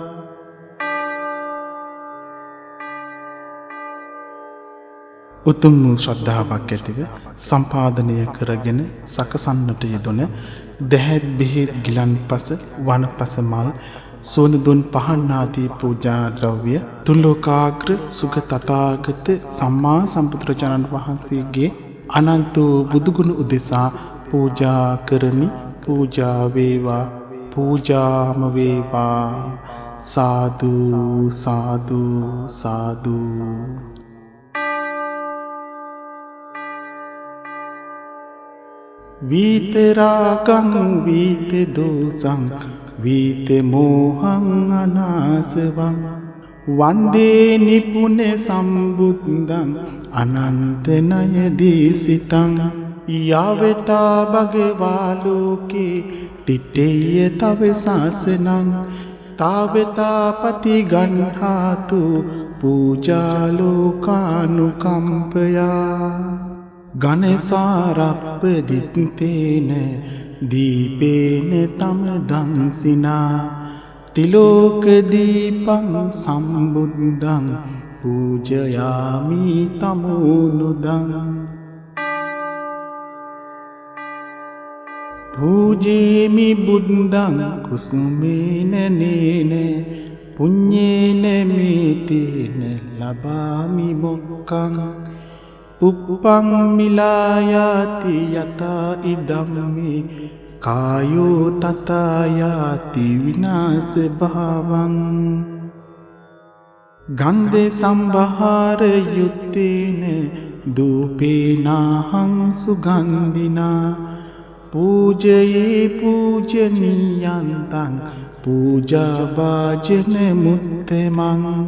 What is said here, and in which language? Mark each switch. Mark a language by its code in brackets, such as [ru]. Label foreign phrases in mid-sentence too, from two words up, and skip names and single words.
[si] උතුම් වූ ශ්‍රද්ධාවක් ඇතිව සම්පාදනය කරගෙන සකසන්නට යෙදුන දැහැත් බෙහෙත් ගිලන්පස වනපස මල් සෝනදුන් පහන් ආදී පූජා ද්‍රව්‍ය තුන්ලෝකාග්‍ර සුග තථාගත සම්මා සම්බුදුරජාණන් වහන්සේගේ අනන්ත බුදුගුණ උදෙසා පූජා කරමි. පූජා වේවා, පූජාම වේවා. සාදු සාදු සාදු. [pi] වීතරාගං වීත දෝසං වීත මෝහං අනාසවං වන්දේ නිපුන සම්බුද්ධං අනන්ත නයදීසිතං යාවතා භගවා ලෝකේ තිටේය තව සාසනං තාවතා පටිගණ්හාතු පූජා ලෝකානුකම්පයා ගණසාරප්පදිත්තේන දීපේන තම දංසිනා තිලෝක දීපං සම්බුද්ධං පූජයාමි තමෝනුදං පූජේමි බුද්ධං කුසුමේන නේන පුඤ්ඤේන මේතේන ලබාමි මොක්ඛං උප්පං මිලායාති යතා ඉදම්මේ කායෝ තතායාති විනාශ භාවං ගන්ධේ සම්භාර යුත්තේන දූපේනාහං සුගන්ධිනා පූජයේ පූජනීයන්තං පූජා වාජන මුත්තමං